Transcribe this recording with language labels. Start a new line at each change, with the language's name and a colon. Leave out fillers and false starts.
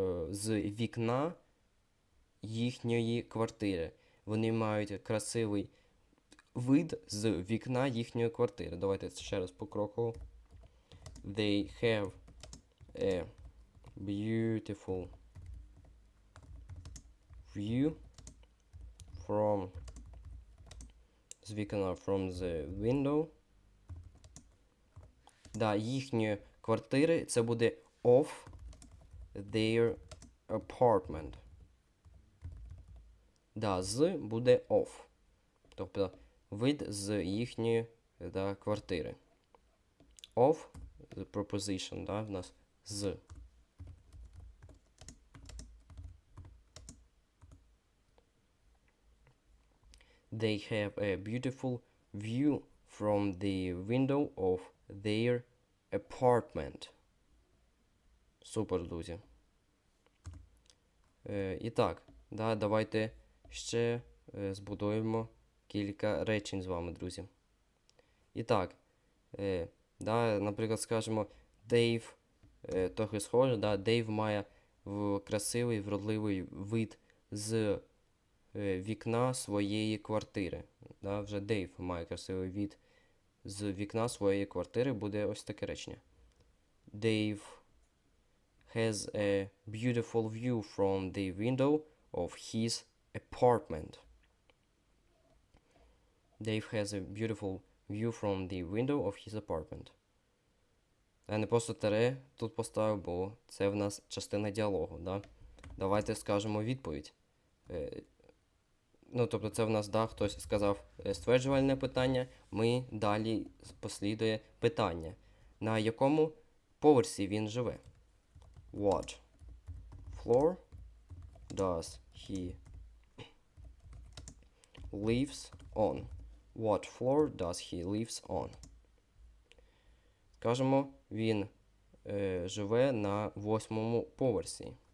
Ukrainian: з вікна їхньої квартири. Вони мають красивий вид з вікна їхньої квартири. Давайте ще раз покроково.
English: They have a beautiful view from
Ukrainian: з вікна
English: from the window.
Ukrainian: Да, їхньої квартири це буде
English: of their apartment.
Ukrainian: Да, з буде of. Тобто вид з їхньої квартири.
English: Of, the preposition,
Ukrainian: да, в нас з.
English: They have a beautiful view from the window of their apartment.
Ukrainian: Супер, друзі. І так, да, давайте ще збудуємо кілька речень з вами, друзі. І так, да, наприклад, скажемо, Dave, трохи схоже, да, Dave має красивий, вродливий вид з вікна своєї квартири. Да, вже Dave має красивий вид з вікна своєї квартири, буде ось таке речення.
English: Dave has a beautiful view from the window of his apartment. Dave has a beautiful view from the window of his apartment.
Ukrainian: Я не просто тире тут поставив, бо це в нас частина діалогу. Да? Давайте скажемо відповідь. Ну, тобто це в нас, да, хтось сказав стверджувальне питання, ми далі послідує питання. На якому поверсі він живе?
English: What floor does he lives on? What floor does he lives on?
Ukrainian: Скажемо, він живе на 8-му поверсі.